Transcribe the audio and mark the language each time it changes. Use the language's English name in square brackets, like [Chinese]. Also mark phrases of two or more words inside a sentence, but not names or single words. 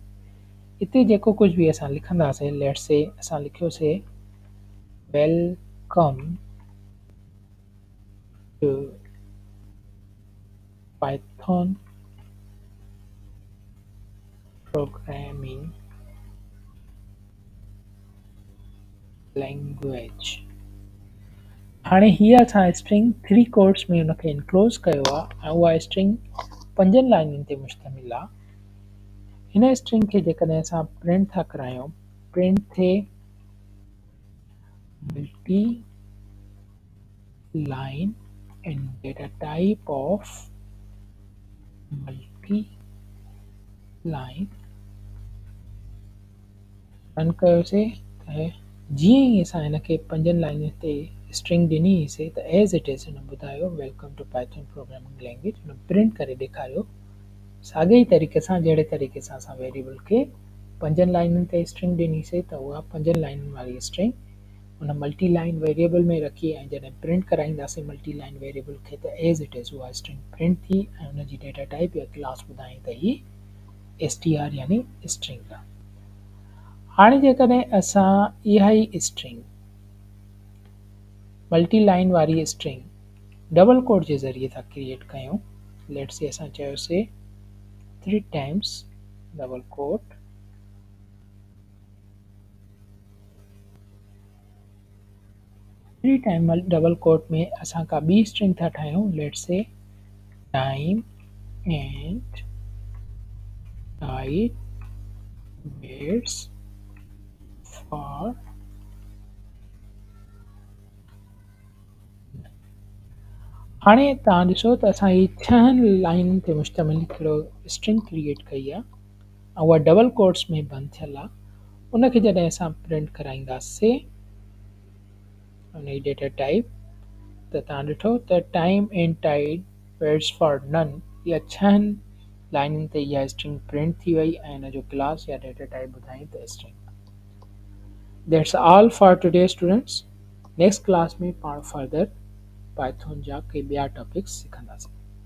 [Sindhi] हिते जेको कुझु बि असां लिखंदासीं [English] let's say [Sindhi] असां लिखियोसीं [English] welcome to Python programming language. [Sindhi] हाणे हीअ असां स्ट्रिंग 3 कोट्स में हुनखे इनक्लोज कयो आहे ऐं उहा स्ट्रिंग 5 लाइनुनि ते मुश्तमिल आहे। हिन स्ट्रिंग खे जेकॾहिं असां प्रिंट था करायूं प्रिंट थिए [English] multi line and data type of multi line [Sindhi] रन कयोसीं त जीअं ई असां हिनखे 5 लाइनुनि ते स्ट्रिंग ॾिनीसीं त [English] as it is [Sindhi] हिन ॿुधायो [English] welcome to Python programming language. [Sindhi] हुन प्रिंट करे ॾेखारियो साॻे ई तरीक़े सां जहिड़े तरीक़े सां असां वेरिएबल खे 5 लाइनुनि ते स्ट्रिंग ॾिनीसीं त उहा 5 लाइनुनि वारी स्ट्रिंग उन [English] multi line variable [Sindhi] में रखी ऐं जॾहिं प्रिंट कराईंदासीं [English] multi line variable [Sindhi] खे त [English] as it is [Sindhi] उहा स्ट्रिंग प्रिंट थी ऐं हुनजी [English] data type [Sindhi] या क्लास ॿुधाई त ही str यानी स्ट्रिंग आहे। हाणे जेकॾहिं असां इहा ई स्ट्रिंग [English] multi line [Sindhi] वारी स्ट्रिंग [English] double code [Sindhi] जे ज़रिए था क्रिएट कयूं, [English] let's say [Sindhi] असां चयोसीं 3 [English] times double quote [Sindhi] 3 [English] time double quote [Sindhi] में असां का ॿी स्ट्रिंग था ठाहियूं, [English] let's say time and type waits for [Sindhi] हाणे तव्हां ॾिसो त असां ही 6 लाइनुनि ते मुश्तमिल हिकिड़ो स्ट्रिंग क्रिएट कई आहे ऐं उहा [English] double quotes [Sindhi] में बंदि थियल आहे। उनखे जॾहिं असां प्रिंट कराईंदासीं उनजी [English] data type [Sindhi] त तव्हां ॾिठो त [English] time and tide waits for none [Sindhi] इहा 6 लाइनुनि ते इहा स्ट्रिंग प्रिंट थी वई ऐं हिन जो क्लास या [English] data type [Sindhi] ॿुधाई त स्ट्रिंग। [English] that's all for today students. next class [Sindhi] में पाण फर्दर पाइथन जा के ॿिया टॉपिक्स सिखंदासीं।